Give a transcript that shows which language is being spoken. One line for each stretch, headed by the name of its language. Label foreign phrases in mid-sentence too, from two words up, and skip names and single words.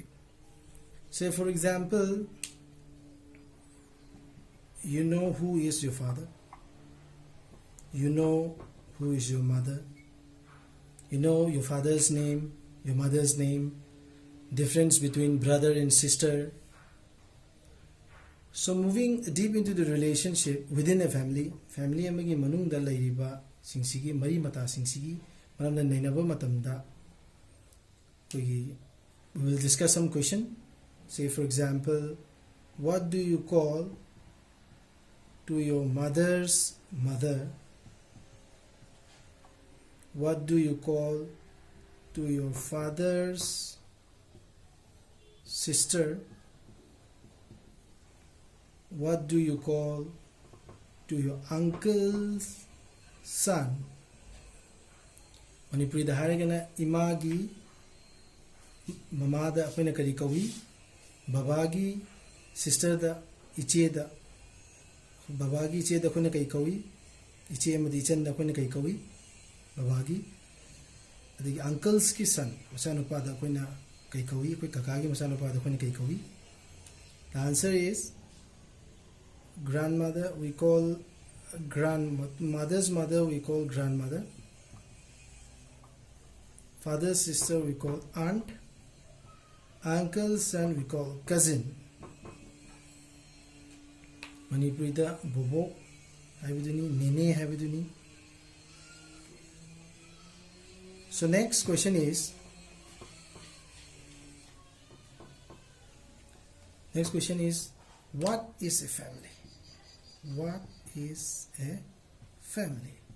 English: Say for example, you know who is your father, you know who is your mother, you know your father's name, your mother's name, difference between brother and sister. So moving deep into the relationship within a family
Manipuri: amagi manungda layriba singsigi mari mata singsigi maramda nainaba matamda
English: we will discuss some question. Say for example, what do you call to your mother's mother? What do you call to your father's sister? What do you call to your uncle's son?
Manipuri: Manipuri da haragana imagi mamada akoina kari kawi, babagi sister da iche da, babagi iche da akoina kai kawi, iche amadi ichan da akoina kai kawi, babagi. Adagi uncles ki son masanupa da akoina kai kawi, akoi kakagi masanupa da akoina kai kawi.
English: The answer is grandmother we call grandmother's mother we call grandmother, father's sister we call aunt, uncle's son we call cousin.
Manipuri: Manipurida bobo habiduni, nene habiduni.
English: So next question is, what is a family? What is a family?